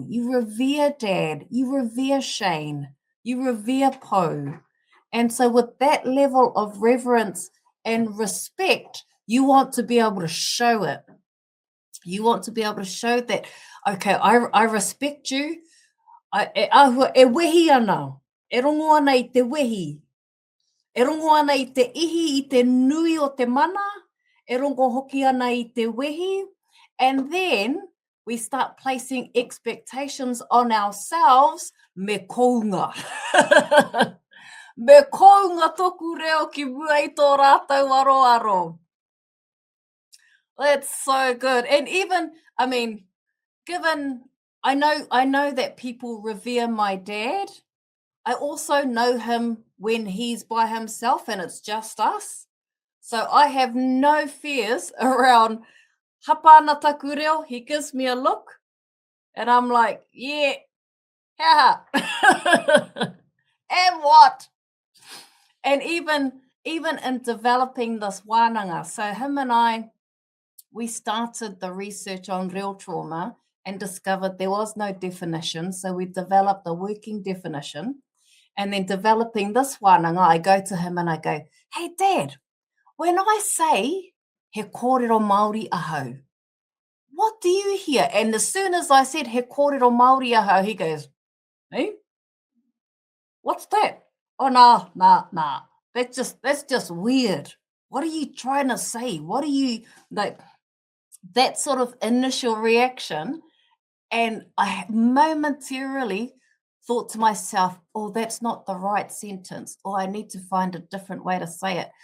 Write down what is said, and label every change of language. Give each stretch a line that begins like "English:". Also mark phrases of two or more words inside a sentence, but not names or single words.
English: You revere Dad. You revere Shane. You revere Poe. And so with that level of reverence and respect, you want to be able to show it. You want to be able to show that, okay, I respect you.
Māori: E wehi ana. E rongo ana I te wehi. E rongo ana I te ihi I te nui o te mana. E rongo hoki ana I te wehi.
English: And then we start placing expectations on ourselves
Māori: me kounga. Me kounga toku reo ki mua I tō rātou aro.
English: That's so good. And even, given I know that people revere my dad, I also know him when he's by himself and it's just us. So I have no fears around
Māori: hapana taku reo.
English: He gives me a look and I'm like, yeah, haha. And what? And even in developing this wānanga, so him and I, we started the research on real trauma and discovered there was no definition. So we developed a working definition. And then developing this wānanga, I go to him and I go, hey, Dad, when I say
Māori: he kōrero Māori ahau,
English: what do you hear? And as soon as I said
Māori: he kōrero Māori ahau,
English: he goes, hey, what's that? Oh, nah. That's just weird. What are you trying to say? What are you, like, that sort of initial reaction? And I momentarily thought to myself, oh, that's not the right sentence, or I need to find a different way to say it.